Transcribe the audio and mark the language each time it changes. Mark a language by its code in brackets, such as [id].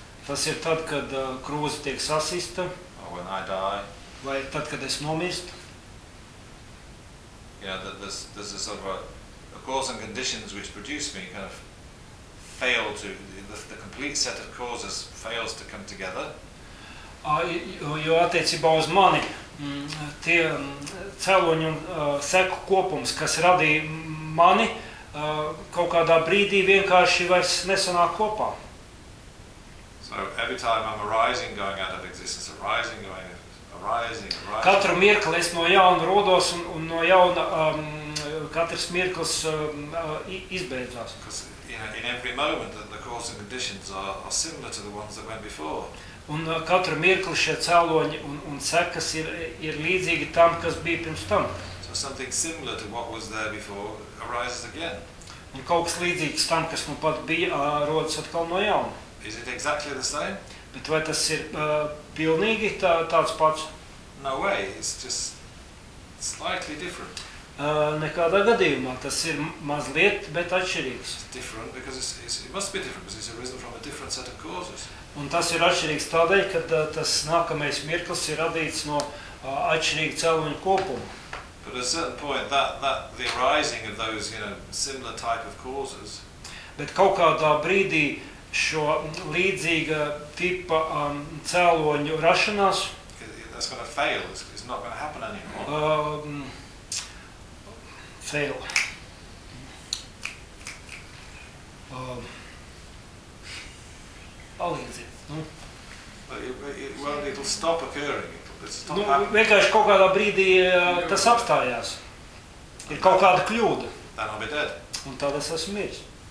[lv] Tas ir tad, kad krūze tiek sasista. [en] Or when I die. [lv] Vai tad, kad es nomirstu. [en] Yeah, that there's a sort of a cause and conditions which produce me kind of fail to, the complete set of causes fails to come together. [lv] Jo attiecībā uz mani, tie cēloņi un seku kopums, kas radīja mani, kaut kādā brīdī vienkārši vairs nesanāk kopā. [en] So every time I'm arising, going out of existence, arising, going, arising, arising. [lv] Katru mirkli es no jauna rodos un no jauna katrs mirklis izbeidzās. [en] Because, you know, in every moment that the cause and conditions are similar to the ones that went before. [lv] Un katru mirkli šie cēloņi un sekas ir līdzīgi tam, kas bija pirms tam. [en] So something similar to what was there before arises again. [lv] Un kaut kas līdzīgs tam, kas nu pat bija, rodas atkal no jauna. [en] Is it exactly the same? [lv] Bet vai tas ir pilnīgi tāds pats? [en] No way, it's just slightly different. [lv] Nekādā gadījumā, tas ir mazliet, bet atšķirīgs. [en] It's different because it must be different because it's arisen from a different set of causes. [lv] Un tas ir atšķirīgs tādēļ, ka tas nākamais mirklis ir radīts no atšķirīga cēloņa kopuma. [en] But at a certain point, that the arising of those, you know, similar type of causes. [lv] Bet kaut kādā brīdī šo līdzīga tipa cēloņu rašanās. [en] That's going to fail. It's not going to happen anymore. Fail. [lv] Palīdziet. [en] Well, it'll stop occurring. [lv] Nu, vienkārši kaut kādā brīdī tas apstājās. Ir kaut kāda kļūda. [en] Then I'll be dead. [lv] Un tad es esmu miris.